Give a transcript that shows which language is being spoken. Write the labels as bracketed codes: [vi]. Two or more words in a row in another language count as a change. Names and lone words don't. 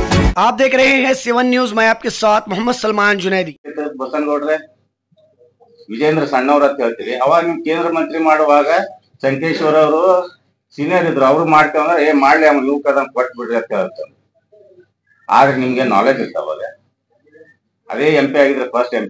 [hi] आप देख रहे हैं 7 न्यूज। मैं आपके साथ मोहम्मद सलमान जुनैदी। [kn] ಬಸನಗೌಡ್ರೆ ವಿಜೇಂದ್ರ ಸಣ್ಣವ್ರ ಅಂತ ಹೇಳ್ತೀವಿ. ಅವಾಗ ನಿಮ್ ಕೇಂದ್ರ ಮಂತ್ರಿ ಮಾಡುವಾಗ ಸಂಕೇಶ್ವರ ಅವರು ಸೀನಿಯರ್ ಇದ್ರು. ಅವ್ರು ಮಾಡ್ತೇವಂದ್ರೆ ಮಾಡ್ಲಿ ಅವ್ನು ಯುವಕದ ಕೊಟ್ಟು ಬಿಡ್ರಿ ಅಂತ ಹೇಳ್ತಾರೆ. ಆದ್ರೆ ನಿಮ್ಗೆ ನಾಲೆಜ್ ಇತ್ತು ಅವಾಗ. ಅದೇ MP ಆಗಿದ್ರೆ [en] first MP.